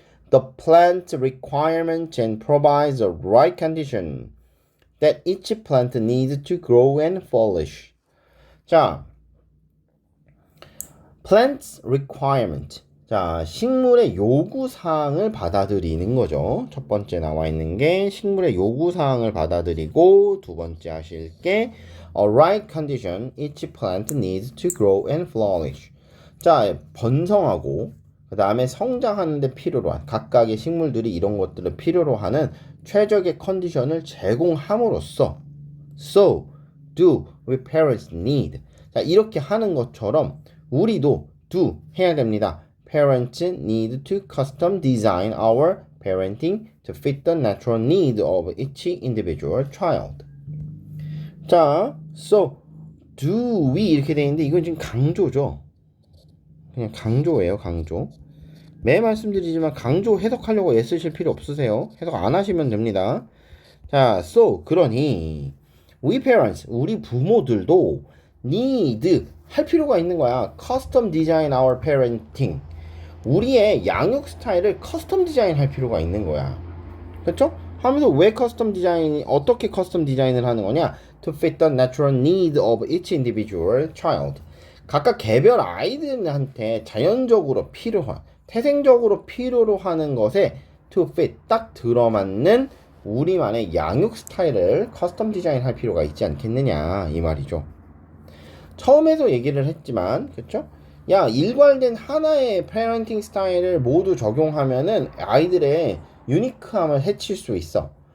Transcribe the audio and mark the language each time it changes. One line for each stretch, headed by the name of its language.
English: The plant requirements and provides the right condition that each plant needs to grow and flourish. 자, plants requirement.
Korean: 자, 식물의 요구사항을 받아들이는 거죠. 첫 번째 나와 있는 게 식물의 요구사항을 받아들이고 두 번째 하실 게
English: a right condition each plant needs to grow and flourish.
Korean: 자, 번성하고 그 다음에 성장하는 데 필요로 한 각각의 식물들이 이런 것들을 필요로 하는 최적의 컨디션을 제공함으로써
English: so do we parents need.
Korean: 자, 이렇게 하는 것처럼 우리도 do 해야 됩니다.
English: Parents need to custom design our parenting to fit the natural need of each individual child.
Korean: 자,
English: so do we
Korean: 이렇게 돼 있는데 이건 지금 강조죠. 그냥 강조예요, 강조. 매 말씀드리지만 강조 해석하려고 애쓰실 필요 없으세요. 해석 안 하시면 됩니다. 자, so 그러니
English: we parents,
Korean: 우리 부모들도 need 할 필요가 있는 거야.
English: custom design our parenting.
Korean: 우리의 양육 스타일을 커스텀 디자인 할 필요가 있는 거야. 그렇죠? 하면서 왜 커스텀 디자인, 어떻게 커스텀 디자인을 하는 거냐?
English: To fit the natural need of each individual child.
Korean: 각각 개별 아이들한테 자연적으로 필요한, 태생적으로 필요로 하는 것에
English: to fit,
Korean: 딱 들어맞는 우리만의 양육 스타일을 커스텀 디자인 할 필요가 있지 않겠느냐 이 말이죠. 처음에도 얘기를 했지만 그렇죠? 야, 일괄된 하나의 페어런팅 스타일을 모두 적용하면은 아이들의 유니크함을 해칠 수 있어.